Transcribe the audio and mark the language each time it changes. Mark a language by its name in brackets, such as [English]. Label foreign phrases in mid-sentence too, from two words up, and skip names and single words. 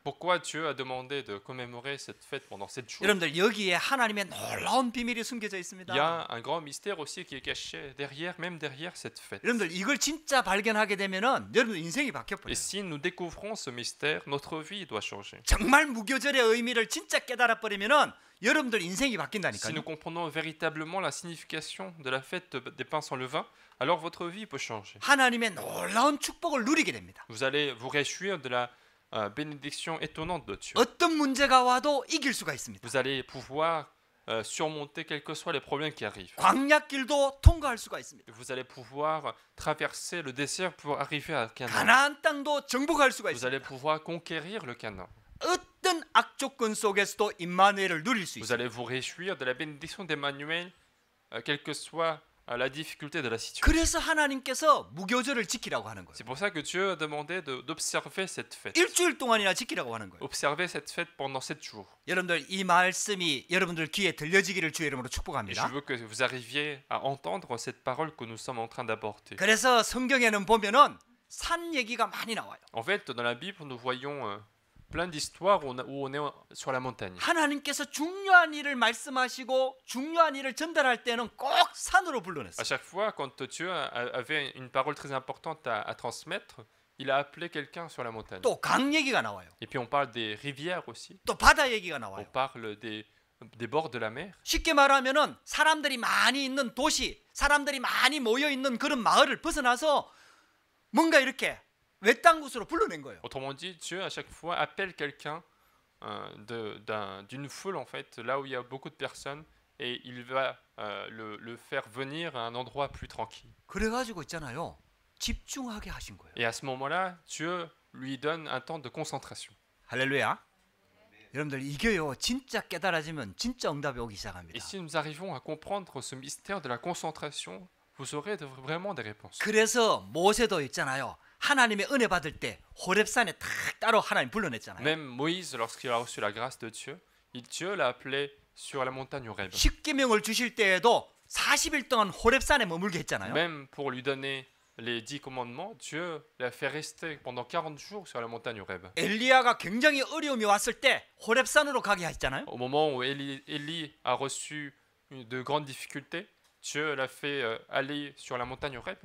[French] Pourquoi Dieu a demandé de commémorer cette fête pendant 7 jours? [Korean] 여러분들 여기에 하나님의 놀라운 비밀이 숨겨져 있습니다. [French] Il y a un grand mystère aussi qui est caché derrière, même derrière cette fête. [Korean] 여러분들 이걸 진짜 발견하게 되면은 여러분 인생이 바뀌어 버려요. [French] Et si nous découvrons ce mystère, notre vie doit changer. [Korean] 정말 무교절의 의미를 진짜 깨달아 버리면은 여러분들 인생이 [French] Si [Korean] 바뀐다니까요. [French] nous comprenons véritablement la signification de la fête des pains sans levain, alors votre vie peut changer. [Korean] 하나님의 놀라운 축복을 누리게 됩니다. [French] Vous allez vous réjouir de la bénédiction étonnante de Dieu. [Korean] 어떤 문제가 와도 이길 수가 있습니다. [French] Vous allez pouvoir surmonter quels que soient les problèmes qui arrivent. [Korean] 광야길도 통과할 수가 있습니다. [French] Vous allez pouvoir traverser le désert pour arriver à Canaan. [Korean] 가나안 땅도 정복할 수가 [French] Vous allez [Korean] 있습니다. [French] pouvoir conquérir le Canaan. [Korean] 어떤 악조건 속에서도 임마누엘을 누릴 수 [French] Vous [Korean] 있습니다. [French] allez vous réjouir de la bénédiction d'Emmanuel, quelle que soit la difficulté de la situation. [Korean] 그래서 하나님께서 무교절을 지키라고 하는 거예요. [French] C'est pour ça que Dieu a demandé d'observer cette fête. [Korean] 일주일 동안이나 지키라고 하는 거예요. [French] Observer cette fête pendant 7 jours. [Korean] 여러분들 이 말씀이 여러분들 귀에 들려지기를 주의 이름으로 [French] Et je [Korean] 축복합니다. [French] veux que vous arriviez à entendre cette parole que nous sommes en train d'aborder. [Korean] 그래서 성경에는 보면은 산 얘기가 많이 나와요. [French] En fait, dans la Bible, nous voyons plein d'histoires où on est sur la montagne. [Korean] 하나님께서 중요한 일을 말씀하시고 중요한 일을 전달할 때는 꼭 산으로 [French] À [Korean] 불러냈어요. [French] chaque fois, quand Dieu avait une parole très importante à transmettre, il a appelé quelqu'un sur la montagne. [Korean] 또 강 얘기가 나와요. [French] Et puis on parle des rivières aussi. [Korean] 또 바다 얘기가 [French] On [Korean] 나와요. [French] parle des bords de la mer. [Korean] 쉽게 말하면은 사람들이 많이 있는 도시, 사람들이 많이 모여 있는 그런 마을을 벗어나서 뭔가 이렇게 외딴 곳으로 불러낸 거예요. [French] Autrement dit, Dieu à chaque fois appelle quelqu'un d'une foule en fait, là où il y a beaucoup de personnes, et il va le faire venir à un endroit plus tranquille. [Korean] 그래가지고 있잖아요. 집중하게 하신 거예요. [French] Et à ce moment-là, Dieu lui donne un temps de concentration. [Korean] 할렐루야. 여러분들 이게요 진짜 깨달아지면 진짜 응답이 오기 [French] Et [Korean] 시작합니다. [French] si nous arrivons à comprendre ce mystère de la concentration, vous aurez vraiment des réponses. [Korean] 그래서 모세도 있잖아요. 하나님의 은혜 받을 때 호렙산에 탁 따로 하나님 불러냈잖아요. [French] Même Moïse, lorsqu'il a reçu la grâce de Dieu, Dieu l'a appelé sur la montagne Horeb. [Korean] 십계명을 주실 때에도 40일 동안 호렙산에 머물게 했잖아요. [French] Même pour lui donner les 10 commandements, Dieu l'a fait rester pendant 40 jours sur la montagne Horeb. [Korean] 엘리야가 굉장히 어려움이 왔을 때 호렙산으로 가게 했잖아요. [French] Au moment où Élie a reçu de grandes difficultés, Dieu l'a fait aller sur la montagne Horeb.